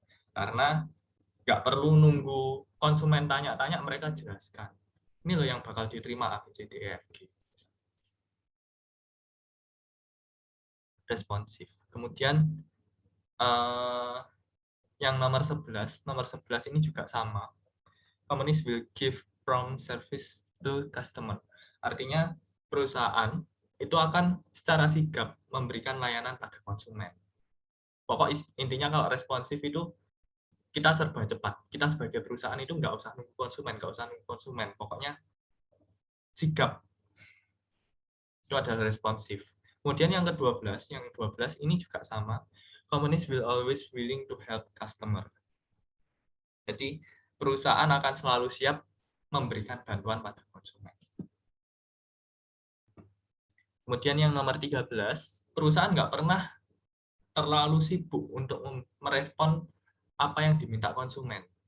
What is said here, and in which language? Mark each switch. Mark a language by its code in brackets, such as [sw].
[id] Karena nggak perlu nunggu konsumen tanya-tanya, mereka jelaskan. Ini loh yang bakal diterima A, B, C, D, E, F, G. Responsif. Kemudian yang nomor 11 ini juga sama. [en] Companies will give prompt service to customer. [id] Artinya perusahaan itu akan secara sigap memberikan layanan pada konsumen. Pokok intinya kalau responsif itu kita serba cepat. Kita sebagai perusahaan itu nggak usah nunggu konsumen. Pokoknya sigap. Itu adalah responsif. Kemudian yang ke-12, ini juga sama. [en] Companies will always willing to help customer. [id] Jadi perusahaan akan selalu siap memberikan bantuan pada konsumen. Kemudian yang nomor 13, perusahaan nggak pernah terlalu sibuk untuk merespon apa yang diminta konsumen.